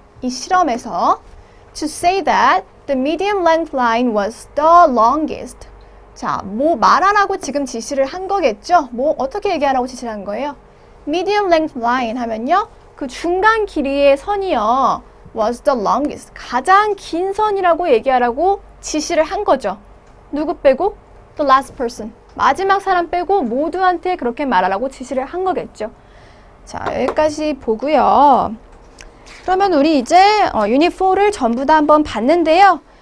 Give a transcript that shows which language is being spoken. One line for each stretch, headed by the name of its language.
Korean: 이 실험에서
English: to say that the medium length line was the longest.
Korean: 자, 뭐 말하라고 지금 지시를 한 거겠죠? 뭐 어떻게 얘기하라고 지시를 한 거예요?
English: medium length line 하면요.
Korean: 그 중간 길이의 선이요.
English: was the longest.
Korean: 가장 긴 선이라고 얘기하라고 지시를 한 거죠. 누구 빼고?
English: the last person.
Korean: 마지막 사람 빼고 모두한테 그렇게 말하라고 지시를 한 거겠죠. 자, 여기까지 보고요. 그러면 우리 이제 유닛 4를 전부 다 한번 봤는데요.